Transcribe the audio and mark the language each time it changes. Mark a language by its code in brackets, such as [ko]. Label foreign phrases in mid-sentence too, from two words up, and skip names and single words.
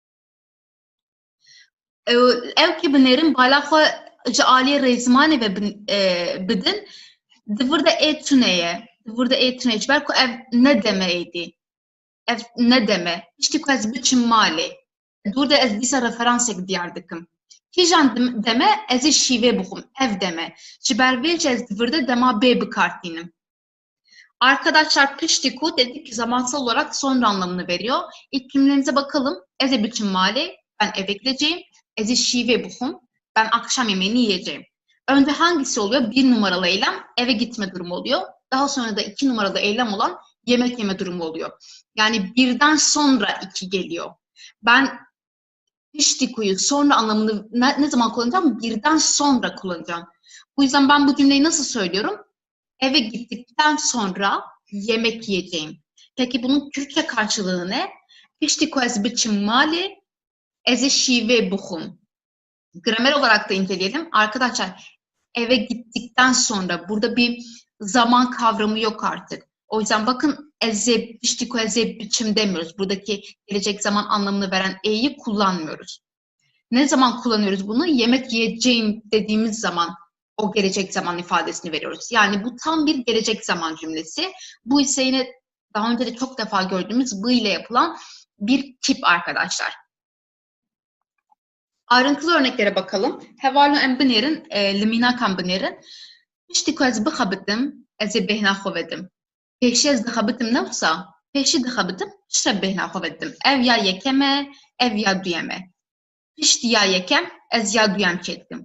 [ku] Ew ki binêrin bala xwe ji aliyê rêzmanê ve bidin, divir de ê tuneye, divir de ê tuneye ji ber ku ev ne demeydi. Ev ne deme. Piştî ku ez biçim malê. Dur de ez dîsa referansek diyar dikim. Kîjan deme, ez ê şîvê bixwim. Ev deme. Ji ber vê jî ez divir de dema bê bikartînim. [tr] Arkadaşlar piştiku dedik ki zamansal olarak sonra anlamını veriyor. İlk cümlenize bakalım. [ku] Ez ê biçim malê. [tr] Ben eve gideceğim. [ku] Ez ê şîvê bixwim. [tr] Ben akşam yemeğini yiyeceğim. Önce hangisi oluyor? 1 numaralı eylem eve gitme durumu oluyor. Daha sonra da 2 numaralı eylem olan yemek yeme durumu oluyor. Yani birden sonra 2 geliyor. Ben piştikuyu sonra anlamını ne zaman kullanacağım? Birden sonra kullanacağım. Bu yüzden ben bu cümleyi nasıl söylüyorum? Eve gittikten sonra yemek yiyeceğim. Peki bunun Kürtçe karşılığı ne? [ku] Piştiku ez biçim malê, ez ê şîvê bixwim. [tr] Gramer olarak da inceleyelim. Arkadaşlar eve gittikten sonra burada bir zaman kavramı yok artık. O yüzden bakın [ku] eze, piştiku eze biçim [tr] demiyoruz. Buradaki gelecek zaman anlamını veren e'yi kullanmıyoruz. Ne zaman kullanıyoruz bunu? Yemek yiyeceğim dediğimiz zaman o gelecek zaman ifadesini veriyoruz. Yani bu tam bir gelecek zaman cümlesi. Bu ise yine daha önce de çok defa gördüğümüz bu ile yapılan bir tip arkadaşlar. Ayrıntılı örneklere bakalım. [ku] Hevalno em binêrin, limînakan binêrin. Piştîku ez bixebitim, ez ê bêhna xwe vedim. Pêşî ez dixebitim ne wisa? Pêşî dixebitim, piştre bêhna xwe vedim. Ev ya yekem e, ev ya duyem e. Piştî ya yekem, ez ya duyem çê dikim.